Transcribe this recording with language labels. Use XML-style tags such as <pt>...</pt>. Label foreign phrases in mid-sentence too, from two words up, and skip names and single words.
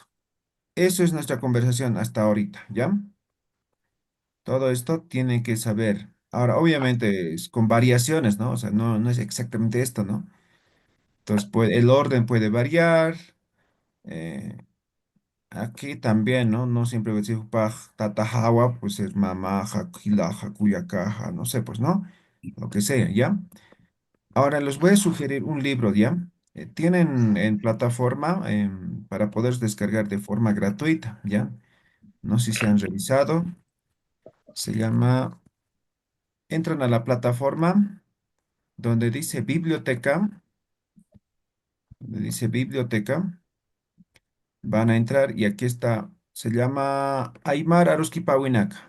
<es>Eso es nuestra conversación hasta ahorita, ¿ya? Todo esto tiene que saber. Ahora, obviamente, es con variaciones, ¿no? O sea, no es exactamente esto, ¿no? Entonces, el orden puede variar. eh, Aquí también, ¿no? No siempre voy a decir tatajawa, pues es mamaja, quilaja, cuyacaja, no sé, pues, ¿no? Lo que sea, ¿ya? Ahora les voy a sugerir un libro, ¿ya? Tienen en plataforma para poder descargar de forma gratuita, ¿ya? No sé si han revisado. Se llama, entran a la plataforma donde dice biblioteca, van a entrar y aquí está, se llama Aymar Aruski Pawinaka.</es>